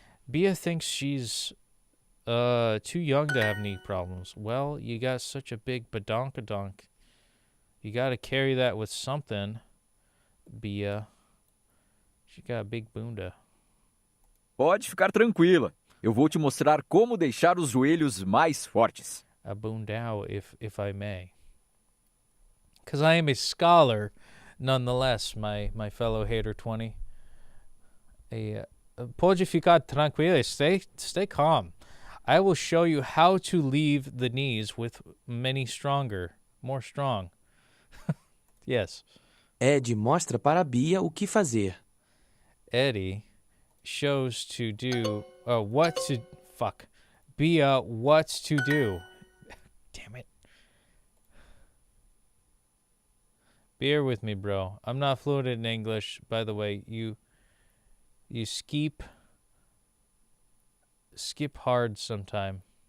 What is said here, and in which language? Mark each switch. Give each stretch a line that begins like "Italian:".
English: Bia thinks she's too young to have knee problems. Well, you got such a big badonkadonk. You got to carry that with something, Bia. She got a big bunda.
Portuguese: Pode ficar tranquila. Eu vou te mostrar como deixar os joelhos mais fortes.
English: A bundao, if I may. Because I am a scholar, nonetheless, my fellow hater 20.
Portuguese: Pode ficar tranquila.
English: Stay calm. I will show you how to leave the knees with many stronger, more strong. Yes.
Portuguese: Ed mostra para Bia o que fazer.
English: Eddie shows to do what to Bia what's to do. Damn it. Bear with me, bro. I'm not fluent in English. By the way, you skip hard sometime.